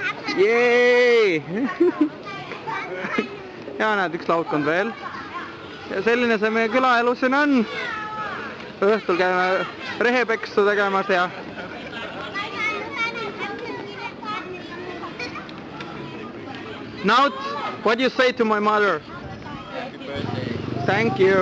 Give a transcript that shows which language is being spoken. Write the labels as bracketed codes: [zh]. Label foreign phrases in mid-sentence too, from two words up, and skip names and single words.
[et] Jeeey! Ja näed, üks laudkond veel. Ja selline see meie külaelu siin on. Õhtul käime rehepeksu tegemas ja... [en] Naut, what do you say to my mother? Happy birthday. Thank you.